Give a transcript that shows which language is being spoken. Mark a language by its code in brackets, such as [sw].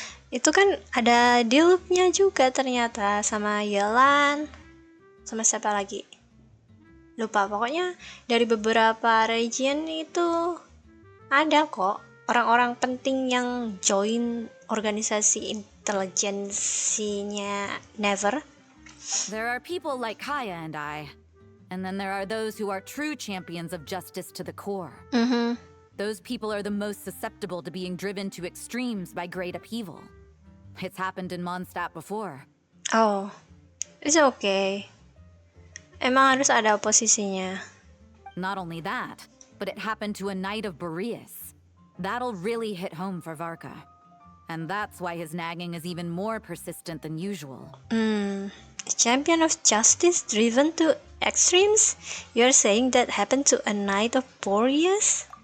[id] Itu kan ada Diluc-nya juga ternyata, sama Yelan, sama siapa lagi? Lupa, pokoknya dari beberapa region itu ada kok orang-orang penting yang join organisasi intelijensinya Never. [en] There are people like Kaya and I, and then there are those who are true champions of justice to the core. Those people are the most susceptible to being driven to extremes by great upheaval. It's happened in Mondstadt before. Oh, it's okay. [id] Emang harus ada oposisinya. [en] Not only that, but it happened to a Knight of Boreas. That'll really hit home for Varka. And that's why his nagging is even more persistent than usual. A champion of justice driven to extremes? You're saying that happened to a Knight of Boreas?